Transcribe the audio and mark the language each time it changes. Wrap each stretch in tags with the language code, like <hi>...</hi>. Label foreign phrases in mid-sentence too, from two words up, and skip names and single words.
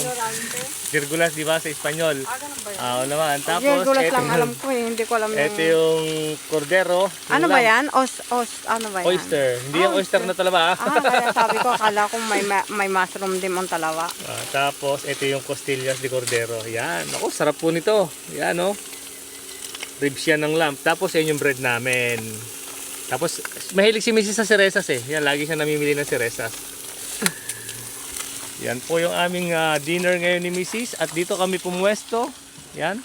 <tl>Ignorante. Dirgulas di ba sa Espanyol? Ganun ba yun? Oo naman. Tapos Virgulas ito, lang alam ko eh. Hindi ko alam ito yung... yung cordero. Yung Ano ba lamb. yan? Ano ba yan? Oyster. Hindi yung oyster na talaba. Kaya sabi ko, akala ko may mushroom din ang talawa. Tapos ito yung</tl> <es>costillas de cordero.</es> <tl>Yan. Ako, sarap po nito. Yan oh. Ribs yan ng lamb. Tapos yan yung bread namin. Tapos mahilig si Mrs. sa seresas eh. Yan, lagi siya namimili ng seresas. Yan po yung aming dinner ngayon ni Mrs. At dito kami pumwesto. Yan.</tl>